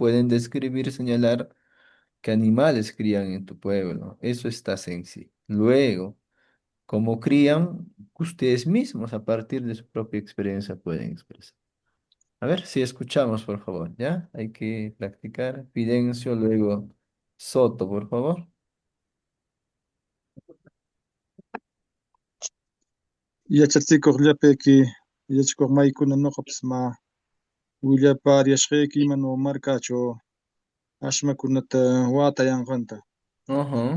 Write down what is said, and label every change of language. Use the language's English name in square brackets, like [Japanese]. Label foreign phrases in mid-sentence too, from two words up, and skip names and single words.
[Spanish] Pueden describir, señalar qué animales crían en tu pueblo. Eso está sencillo. Luego, cómo crían, ustedes mismos a partir de su propia experiencia pueden expresar. A ver si escuchamos, por favor, ¿ya? Hay que practicar. Fidencio, luego Soto, por favor. [Quechua] yachatsikuq llapayki yachkuq maykuna ñuqapas ma willapariashqayki imanu markachaw ashmakunata watayanqanta. Ajá.